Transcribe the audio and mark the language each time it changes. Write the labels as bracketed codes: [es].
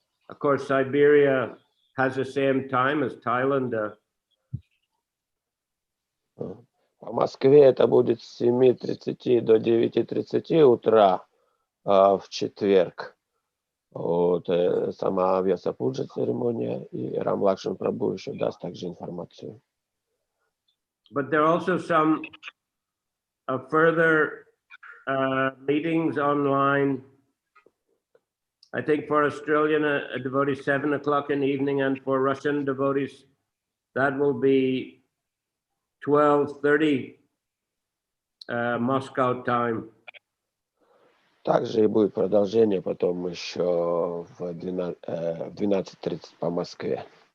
[en] Of course, Siberia has the same time as Thailand. [ru] В Москве это будет с 7:30 до 9:30 утра в четверг. Вот, сама Vyasa Puja церемония, и Рам Лакшман Прабху еще даст также информацию. [en] But there are also some further meetings online. I think for Australian devotees, 7 o'clock in the evening, and for Russian devotees, that will be 12:30 Moscow time. [ru] Также и будет продолжение потом еще в 12:30 по Москве.